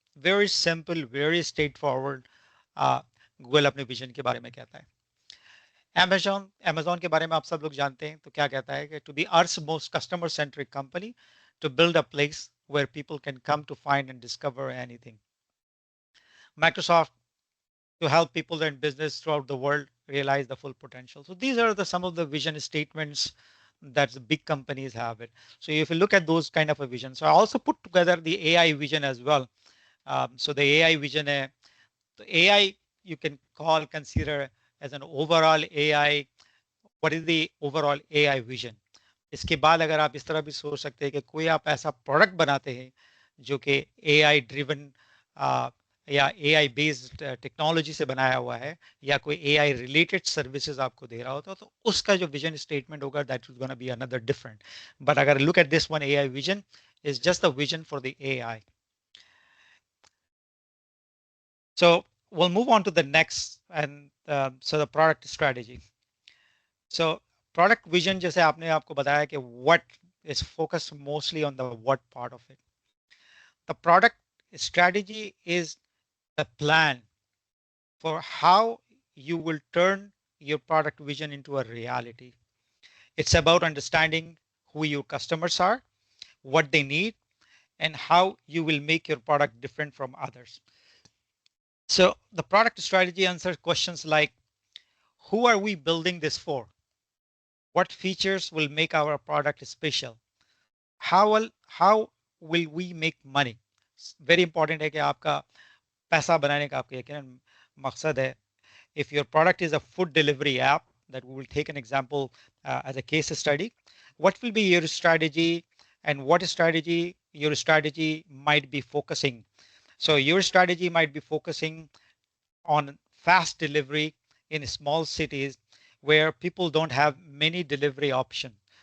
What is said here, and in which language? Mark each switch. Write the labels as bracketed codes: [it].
[en] Very simple, very straightforward. [hi] Google अपने vision के बारे में कहता है. [en] Amazon [hi] के बारे में आप सब लोग जानते हैं, तो क्या कहता है कि [en] to be Earth's most customer centric company, to build a place where people can come to find and discover anything. Microsoft, to help people and business throughout the world realize the full potential. So these are some of the vision statements that the big companies have it. So if you look at those kind of a vision, so I also put together the AI vision as well. So the AI vision, the AI you can consider as an overall AI. What is the overall AI vision? [hi] इसके बाद अगर आप इस तरह भी सोच सकते हैं कि कोई आप ऐसा प्रोडक्ट बनाते हैं जो कि AI ड्रिवन या AI बेस्ड टेक्नोलॉजी से बनाया हुआ है, या कोई AI रिलेटेड सर्विसेज आपको दे रहा होता तो उसका जो विजन स्टेटमेंट होगा [en] That is gonna be another different. But अगर look at this one, AI vision is just the vision for the AI. So we'll move on to the next, and so the product strategy. So product vision [hi] जैसे आपने आपको बताया कि [en] what is focused mostly on the what part of it. The product strategy is the plan for how you will turn your product vision into a reality. It's about understanding who your customers are, what they need, and how you will make your product different from others. So the product strategy answers questions like, who are we building this for? What features will make our product special? How will we make money? Very important [hi] है कि आपका पैसा बनाने का आपका यकीनन मकसद है. [en] If your product is a food delivery app, that we will take an example as a case study, what will be your strategy, and what strategy your strategy might be focusing? So your strategy might be focusing on fast delivery in small cities where people don't have many delivery options.